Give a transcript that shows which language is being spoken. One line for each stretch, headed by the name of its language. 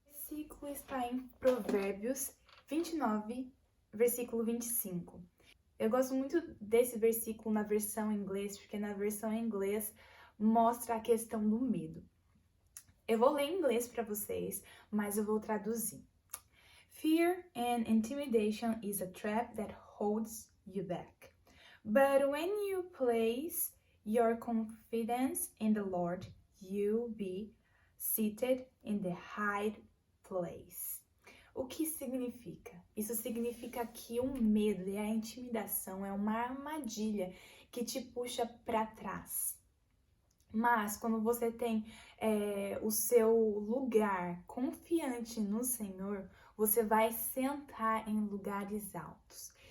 Portuguese: versículo está em Provérbios 29, versículo 25. Eu gosto muito desse versículo na versão em inglês, porque na versão em inglês mostra a questão do medo. Eu vou ler em inglês para vocês, mas eu vou traduzir.
English: Fear and intimidation is a trap that holds you back. But when you place your confidence in the Lord, you'll be seated in the high place.
Portuguese: O que significa? Isso significa que o medo e a intimidação é uma armadilha que te puxa para trás. Mas quando você tem o seu lugar confiante no Senhor, você vai sentar em lugares altos.